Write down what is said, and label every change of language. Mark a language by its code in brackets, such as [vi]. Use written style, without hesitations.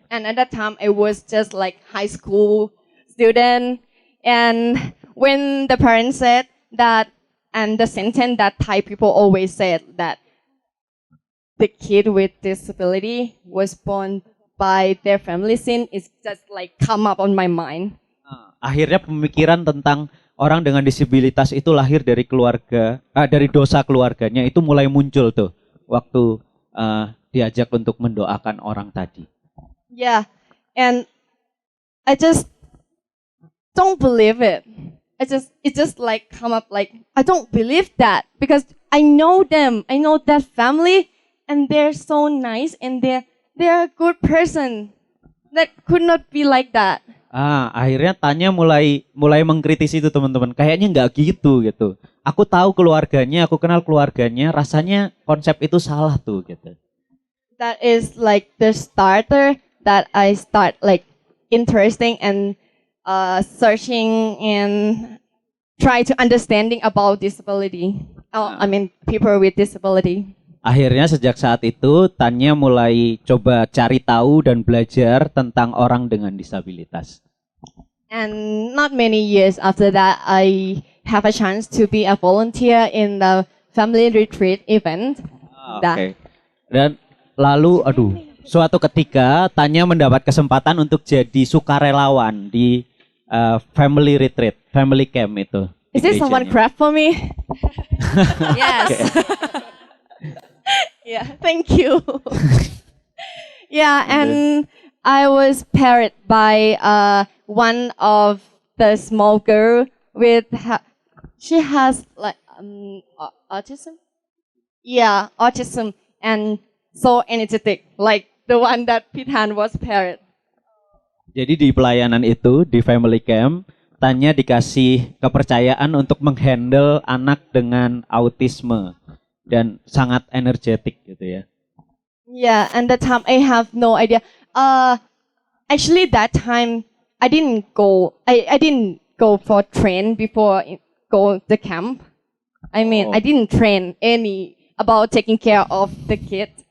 [en] And at that time, I was just like high school student. And when the parents said that, and the sentence that Thai people always said that the kid with disability was born by their family sin, is just like come up on my mind. [id] Akhirnya pemikiran tentang orang dengan disabilitas itu lahir dari keluarga, dari dosa keluarganya itu mulai muncul tuh waktu diajak untuk mendoakan orang tadi. [en] Yeah, and I just don't believe it. It just like come up like I don't believe that because I know them. I know that family, and they're so nice and they're a good person. That could not be like that. [id] Akhirnya Tanya mulai mengkritisi itu teman-teman. Kayaknya nggak gitu. Aku tahu keluarganya, aku kenal keluarganya. Rasanya konsep itu salah tuh gitu. [en] That is like the starter that I start like interesting and searching and try to understanding about disability. I mean people with disability. [id] Akhirnya sejak saat itu Tanya mulai coba cari tahu dan belajar tentang orang dengan disabilitas. [en] And not many years after that, I have a chance to be a volunteer in the family retreat event. [id] Oke. Dan lalu suatu ketika Tanya mendapat kesempatan untuk jadi sukarelawan di family retreat, family camp itu. [en] Is there someone clap for me? Yes. Yeah, thank you. Yeah, and I was paired by one of the small girl with she has like autism. Yeah, autism and so energetic, like the one that Pithan was paired. [id] Jadi di pelayanan itu di family camp, Tanya dikasih kepercayaan untuk menghandle anak dengan autisme dan sangat energetik gitu ya. [en] Yeah, and that time I have no idea. Actually, that time I didn't go. I didn't go for train before go the camp. I mean, I didn't train any about taking care of the kid.